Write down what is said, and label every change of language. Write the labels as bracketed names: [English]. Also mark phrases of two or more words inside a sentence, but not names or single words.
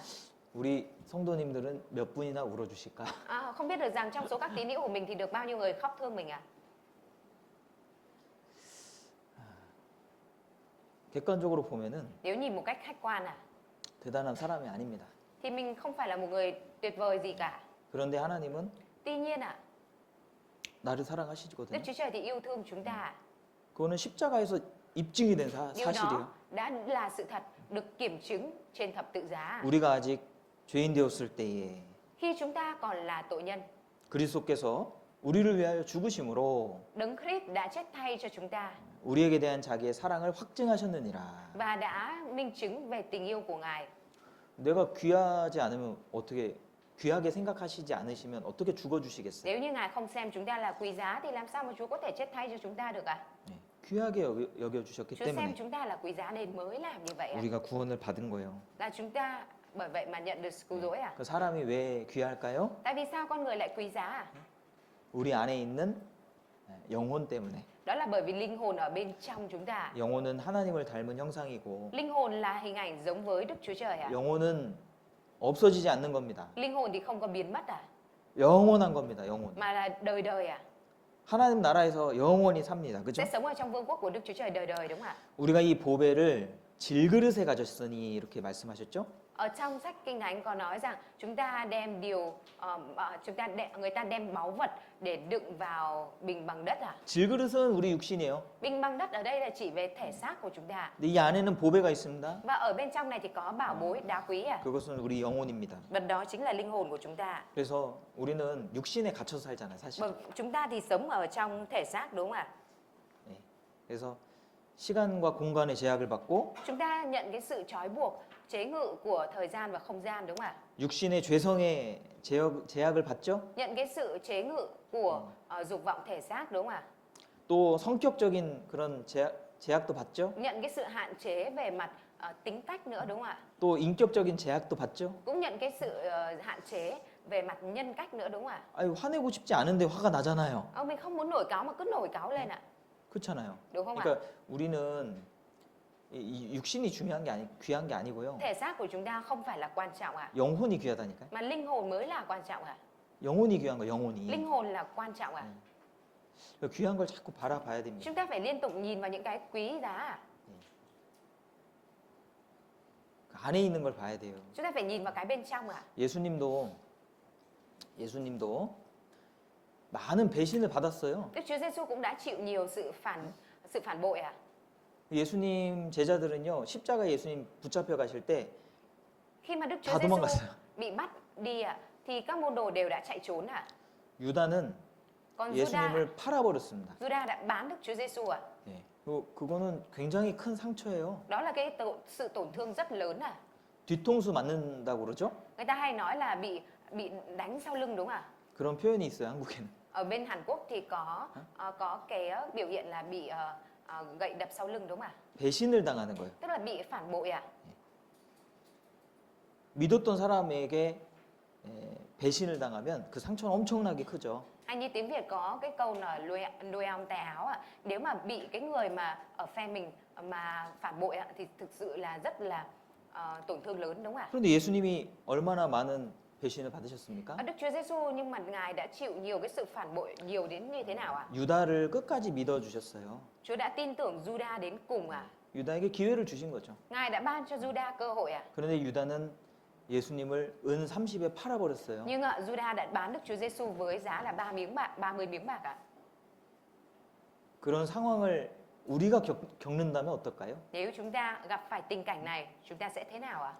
[Korean] 우리 성도님들은 몇 분이나 울어주실까? [Vietnamese] Không biết được rằng trong số các tín hữu của mình thì được bao nhiêu người khóc thương mình [Korean] 객관적으로 보면은 [Vietnamese] Nếu nhìn một cách khách quan [Korean] 대단한 사람이 아닙니다. [Vietnamese] thì mình không phải là một người tuyệt vời gì cả. [Korean] 그런데 하나님은 [Vietnamese] Tuy nhiên [Korean] 나를 [Vietnamese] Đức [Korean] 사랑하시거든요. [Vietnamese] Chúa Trời thì yêu thương chúng ta. [Korean] 그거는 십자가에서 입증이 된 [Vietnamese] Điều [Korean] 사실이에요. [Vietnamese] đó đã là sự thật được kiểm chứng trên thập tự giá. [Korean] 우리가 아직 죄인 되었을 때에 [Vietnamese] Khi chúng ta còn là tội nhân, [Korean] 그리스도께서 우리를 위하여 죽으심으로 [Vietnamese] Đấng Christ đã chết thay cho chúng ta [Korean] 우리에게 대한 자기의 사랑을 확증하셨느니라. [Vietnamese] và đã minh chứng về tình yêu của Ngài. [Korean] 내가 귀하지 않으면 어떻게 귀하게 생각하시지 않으시면 어떻게 죽어 주시겠어요? [Vietnamese] Nếu như Ngài không xem chúng ta là quý giá thì làm sao mà Chúa có thể chết thay cho chúng ta được ạ? [Korean] 네, 귀하게 여겨 주셨기 [Vietnamese] Chúa xem [Korean] 때문에 [Vietnamese] chúng ta là quý giá nên mới làm như vậy ạ. [Korean] 우리가 구원을 받은 거예요. [Vietnamese] Là chúng ta bởi vậy mà nhận được sự cứu rỗi à? [Korean] 그 사람이 왜 귀할까요? [Vietnamese] Tại vì sao con người lại quý giá à? [Korean] 우리 안에 있는 영혼 때문에. [Vietnamese] Đó là bởi vì linh hồn ở bên trong chúng ta. [Korean] 영혼은 하나님을 닮은 형상이고 [Vietnamese] Linh hồn là hình ảnh giống với Đức Chúa Trời ạ. [Korean] 영혼은 없어지지 않는 겁니다. [Vietnamese] Linh hồn thì không có biến mất à? [Korean] 영원한 겁니다. 영혼. [Vietnamese] Mà là đời đời à? [Korean] 하나님 나라에서 영원히 삽니다. 그죠? [Vietnamese] Sẽ sống ở trong vương quốc của Đức Chúa Trời đời đời đúng không ạ? [Korean] 우리가 이 보배를 질그릇에 가졌으니 이렇게 말씀하셨죠? [Vietnamese] Ở trong sách Kinh Thánh có nói rằng chúng ta đem người ta đem báu vật để đựng vào bình bằng đất à? [Korean] 질그릇은 우리 육신이에요. [Vietnamese] Bình bằng đất ở đây là chỉ về thể xác của chúng ta. [Korean] 근데 이 안에는 보배가 있습니다. [Vietnamese] Và ở bên trong này thì có bảo bối đá quý à? [Korean] 그것은 우리 영혼입니다. [Vietnamese] Và đó chính là linh hồn của chúng ta. [Korean] 그래서 우리는 육신에 갇혀서 살잖아요, 사실. [Vietnamese] Mà chúng ta thì sống ở trong thể xác đúng không ạ? [Korean] 네. 그래서 시간과 공간의 제약을 받고 [Vietnamese] Chúng ta nhận cái sự trói buộc, chế ngự của thời gian và không gian đúng không ạ? [Korean] 육신의 죄성의 제약을 받죠. [Vietnamese] Nhận cái sự chế ngự của dục vọng thể xác đúng không ạ? [Korean] 또 성격적인 그런 제약도 받죠. [Vietnamese] Nhận cái sự hạn chế về mặt tính cách nữa đúng không ạ? [Korean] 또 인격적인 제약도 받죠. [Vietnamese] Cũng nhận cái sự hạn chế về mặt nhân cách nữa đúng không ạ? [Korean] 아유, 화내고 싶지 않은데 화가 나잖아요. [Vietnamese] Mình không muốn nổi cáu mà cứ nổi cáu lên ạ. [Korean] 그렇잖아요. [Vietnamese] đúng không ạ? [Korean] 그러니까 우리는 이 육신이 중요한 게 귀한 게 아니고요. [Vietnamese] Thể xác của chúng ta không phải là quan trọng ạ, [Korean] 영혼이 귀하다니까요. [Vietnamese] mà linh hồn mới là quan trọng ạ. [Korean] 영혼이 귀한 거, 영혼이. [Vietnamese] Linh hồn là quan trọng ạ. [Korean] 귀한 걸 자꾸 바라봐야 됩니다. [Vietnamese] Chúng ta phải liên tục nhìn vào những cái quý giá ạ. [Korean] 그 안에 있는 걸 봐야 돼요. [Vietnamese] Chúng ta phải nhìn vào cái bên trong ạ. [Korean] 예수님도 많은 배신을 받았어요. [Vietnamese] Đức Chúa Giêsu cũng đã chịu nhiều sự phản bội ạ. [Korean] 예수님 제자들은요, 십자가 예수님 붙잡혀 가실 때 [Vietnamese] Khi mà Đức Chúa [Korean] 다 [Vietnamese] Giêsu [Korean] 도망갔어요. [Vietnamese] bị bắt đi ạ, thì các môn đồ đều đã chạy trốn ạ. [Korean] 유다는 [Vietnamese] Còn [Korean] 예수님을 팔아버렸습니다. [Vietnamese] Judas đã bán Đức Chúa Giêsu ạ. [Korean] 예. 그거는 굉장히 큰 상처예요. [Vietnamese] Đó là cái sự tổn thương rất lớn ạ. [Korean] 뒤통수 맞는다고 그러죠? [Vietnamese] Người ta hay nói là bị đánh sau lưng đúng không ạ? [Korean] 그런 표현이 있어요, 한국에는. [Vietnamese] Ở bên Hàn Quốc thì có cái biểu hiện là bị gậy đập sau lưng đúng không ạ? [Korean] 배신을 당하는 거예요. [Vietnamese] Tức là bị phản bội ạ. [Korean] 믿었던 사람에게 배신을 당하면 그 상처는 엄청나게 크죠. [Vietnamese] Hay như tiếng Việt có cái câu là nuôi ong tay áo ạ. Nếu mà bị cái người mà ở phe mình mà phản bội ạ thì thực sự là rất là tổn thương lớn đúng không ạ? [Korean] 그런데 예수님이 얼마나 많은 배신을 받으셨습니까? [Vietnamese] Đức Chúa Giêsu nhưng mà ngài đã chịu nhiều cái sự phản bội nhiều đến như thế nào ạ? [Korean] 유다를 끝까지 믿어주셨어요. [Vietnamese] Chúa đã tin tưởng Judas đến cùng ạ. [Korean] 유다에게 기회를 주신 거죠. [Vietnamese] Ngài đã ban cho Judas cơ hội ạ. [Korean] 그런데 유다는 예수님을 은 30에 팔아버렸어요. [Vietnamese] Nhưng Judas đã bán Đức Chúa Giêsu với giá là 30 miếng bạc ạ. [Korean] 그런 상황을 우리가 겪는다면 어떨까요? [Vietnamese] Nếu chúng ta gặp phải tình cảnh này, chúng ta sẽ thế nào ạ?